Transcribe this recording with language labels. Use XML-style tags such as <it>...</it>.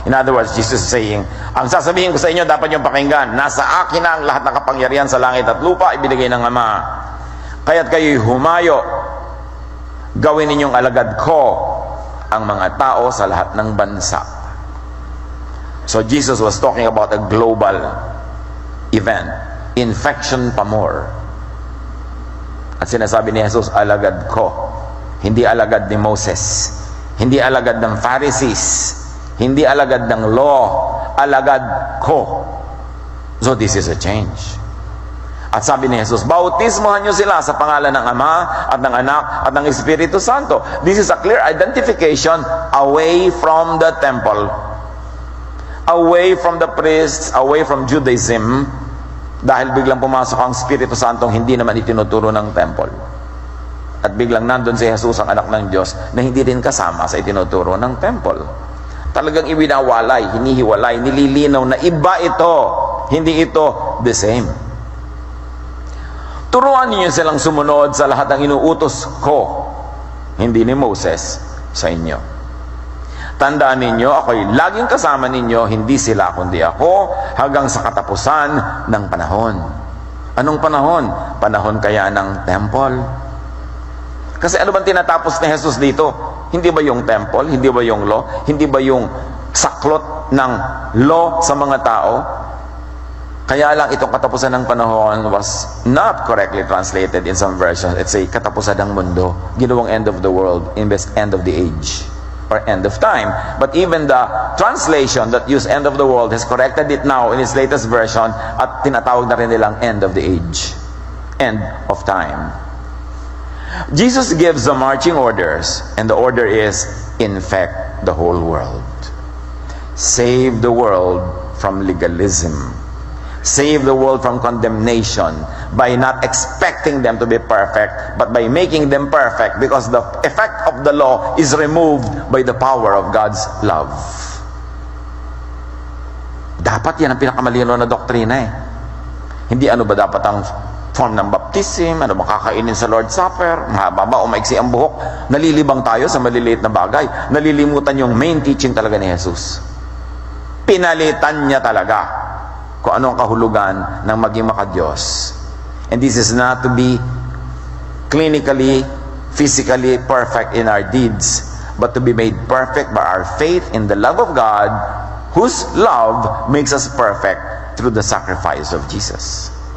<en>In other words, Jesus is saying,</en> <tl>ang sasabihin ko sa inyo, dapat niyong pakinggan, nasa akin na ang lahat ng kapangyarihan sa langit at lupa, ibinigay ng Ama. Kaya't kayo'y humayo, gawin ninyong alagad ko ang mga tao sa lahat ng bansa.</tl> <en>So Jesus was talking about a global event, infection pa more.</en> <tl>At sinasabi ni Jesus, alagad ko. Hindi alagad ni Moses. Hindi alagad ng Pharisees. Hindi alagad ng law. Alagad ko.</tl> <en>So this is a change.</en> <tl>At sabi ni Jesus, bautismohan nyo sila sa pangalan ng Ama at ng Anak at ng Espiritu Santo.</tl> <en>This is a clear identification away from the temple. Away from the priests, away from Judaism.</en> <tl>Dahil biglang pumasok ang Espiritu Santong hindi naman itinuturo ng temple. At biglang nandun si Jesus, ang anak ng Diyos, na hindi rin kasama sa itinuturo ng temple. Talagang iwinawalay, hinihiwalay, nililinaw na iba ito, hindi ito</tl> <en>the same.</en> <tl>Turuan niyo silang sumunod sa lahat ng inuutos ko, hindi ni Moses, sa inyo. Tandaan ninyo, ako'y laging kasama ninyo, hindi sila kundi ako, hanggang sa katapusan ng panahon. Anong panahon? Panahon kaya ng temple. Kasi ano bang tinatapos ni Jesus dito? Hindi ba yung temple? Hindi ba yung law? Hindi ba yung saklot ng law sa mga tao? Kaya lang itong katapusan ng panahon</tl> <en>was not correctly translated in some versions. It's a katapusan ng mundo. Ginawang end of the world, imbes end of the age. or end of time. But even the translation that used end of the world has corrected it now in its latest version</en> <tl>at tinatawag na rin nilang</tl> <en>end of the age. End of time. Jesus gives the marching orders, and the order is, infect the whole world. Save the world from legalism. Save the world from condemnation by not expecting them to be perfect, but by making them perfect, because the effect of the law is removed by the power of God's love.</en> <tl>Dapat yan ang pinakamalino na doktrina eh. Hindi ano ba dapat ang form ng baptism, ano ba kakainin sa Lord's Supper, mahaba ba o maiksi ang buhok. Nalilibang tayo sa maliliit na bagay. Nalilimutan yung main teaching talaga ni Jesus. Pinalitan niya talaga kung ano ang kahulugan ng maging makadiyos.</tl> <en>And this is not to be clinically, physically perfect in our deeds, but to be made perfect by our faith in the love of God, whose love makes us perfect through the sacrifice of Jesus.</en>